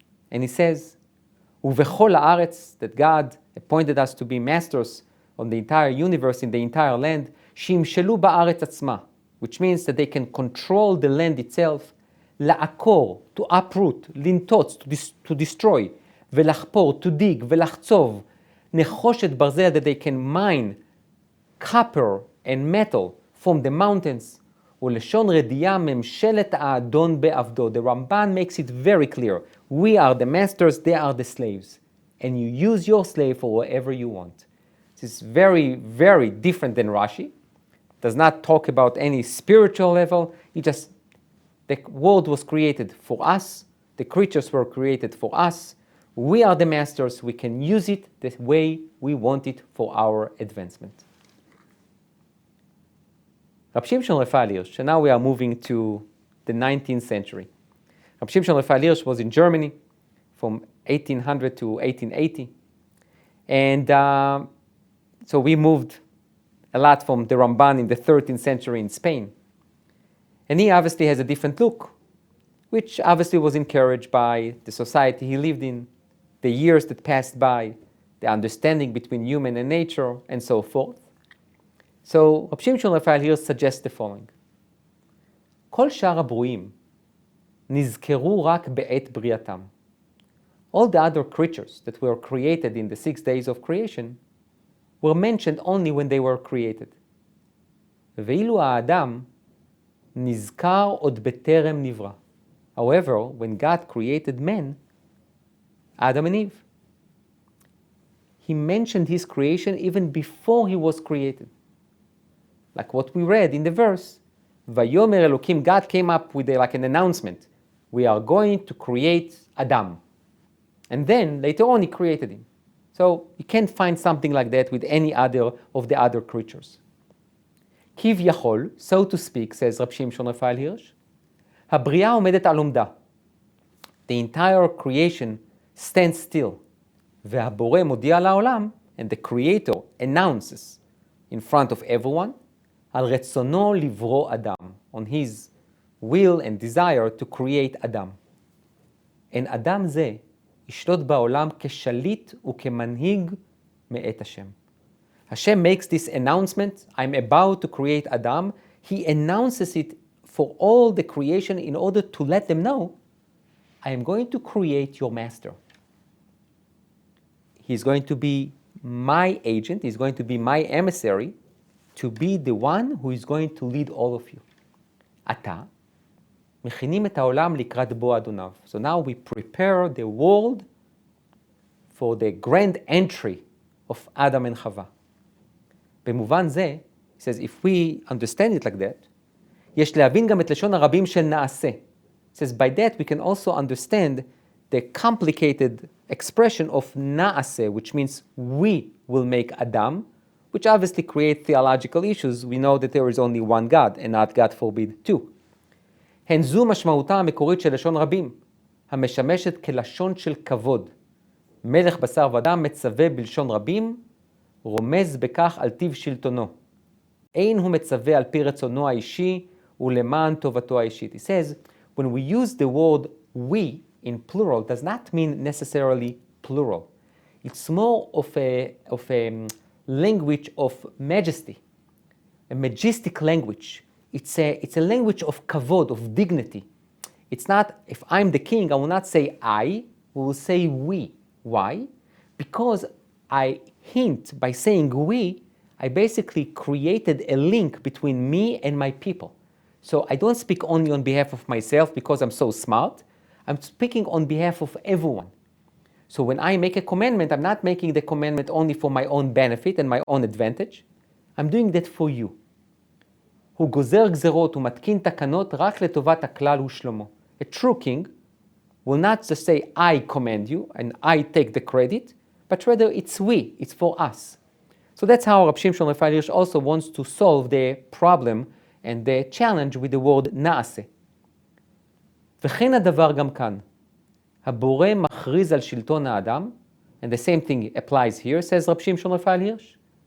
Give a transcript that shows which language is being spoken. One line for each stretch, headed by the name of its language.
English: And he says,
Hebrew: Uvechol haaretz,
English: that God appointed us to be masters on the entire universe, in the entire land,
Hebrew: shimshelu ba'aretz atzma,
English: which means that they can control the land itself, la'akor, to uproot, lintotz, to destroy, velachpor, to dig,
Hebrew: velachtzov, nechoshet barzel,
English: that they can mine copper and metal from the mountains.
Hebrew: ולשון רדיעה ממשלת האדון בעבדו.
English: The Ramban makes it very clear. We are the masters, they are the slaves. And you use your slave for whatever you want. This is very, very different than Rashi. Does not talk about any spiritual level. The world was created for us. The creatures were created for us. We are the masters. We can use it the way we want it for our advancement. Rab Shimshon Raphael Hirsch, and now we are moving to the 19th century. Rab Shimshon Raphael Hirsch was in Germany from 1800 to 1880. And so we moved a lot from the Ramban in the 13th century in Spain. And he obviously has a different look, which obviously was encouraged by the society he lived in, the years that passed by, the understanding between human and nature, and so forth. So Rabbi Shimshon Raphael here suggests the following.
Hebrew: כל שאר הברואים נזכרו רק בעת בריאתם.
English: All the other creatures that were created in the 6 days of creation were mentioned only when they were created.
Hebrew: ואילו האדם נזכר עוד בטרם נברא.
English: However, when God created man, Adam and Eve, he mentioned his creation even before he was created. Like what we read in the verse,
Hebrew: Vayomer Elokim,
English: God came up with like an announcement. We are going to create Adam. And then later on he created him. So you can't find something like that with any other of the other creatures. כביכול, so to speak, says Rabbi Shimshon Raphael Hirsch,
Hebrew: הבריאה עומדת על עומדה.
English: The entire creation stands still.
Hebrew: והבורא מודיע לעולם,
English: and the creator announces in front of everyone,
Hebrew: על רצונו לברוא אדם,
English: on his will and desire to create אדם.
Hebrew: And אדם זה ישלוט בעולם כשליט וכמנהיג מאת השם.
English: Hashem makes this announcement, I'm about to create Adam. He announces it for all the creation in order to let them know, I am going to create your master. He's going to be my agent, he's going to be my emissary, to be the one who is going to lead all of you.
Hebrew: עתה, מכינים את העולם לקראת בוא אדוניו.
English: So now we prepare the world for the grand entry of Adam and Chava.
Hebrew: במובן זה,
English: he says, if we understand it like that,
Hebrew: יש להבין גם את לשון הרבים של נעשה.
English: He says, by that we can also understand the complicated expression of נעשה, which means we will make Adam, which obviously create theological issues. We know that there is only one God, and not, God forbid, two.
Hebrew: הן זו משמעותה המקורית של לשון רבים, המשמשת כלשון של כבוד. מלך בשר ודם מצווה בלשון רבים, רומז בכך על טיב שלטונו. אין הוא מצווה על פי רצונו האישי ולמען טובתו האישית.
English: He says, when we use the word we in plural, does not mean necessarily plural. It's more of a language of majesty, a majestic language. It's a language of kavod, of dignity. It's not, if I'm the king, I will not say I, we will say we. Why? Because I hint by saying we, I basically created a link between me and my people. So I don't speak only on behalf of myself because I'm so smart. I'm speaking on behalf of everyone. So when I make a commandment, I'm not making the commandment only for my own benefit and my own advantage. I'm doing that for you.
Hebrew: הוא גוזר גזרות ומתקין תקנות רק לטובת הכלל ושלמה.
English: A true king will not just say, I command you and I take the credit, but rather it's we, it's for us. So that's how Rabbi Shimshon Raphael Hirsch also wants to solve the problem and the challenge with the word נעשה.
Hebrew: וכן הדבר גם כאן. הבורא מכריז על שלטון האדם,
English: and the same thing applies here, says Rabbi Shimshon Raphael Hirsch.